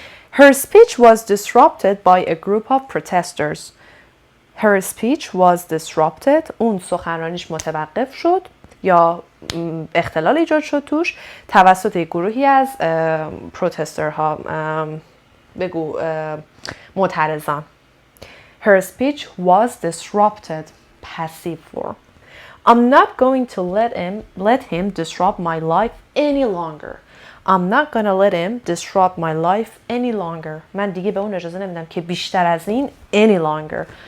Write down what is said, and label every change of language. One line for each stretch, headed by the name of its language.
English: Her speech was disrupted by a group of protesters. Her speech was disrupted.
Persian: اون سخنرانیش متوقف شد یا اختلال ایجاد شد توش توسط گروهی از پروتسترها، بگو معترضان.
English: Her speech was disrupted. Passive form. I'm not going to let him disrupt my life any longer. I'm not gonna let him disrupt my life any longer.
Persian: من دیگه به اون اجازه نمیدم که بیشتر از این
English: any longer.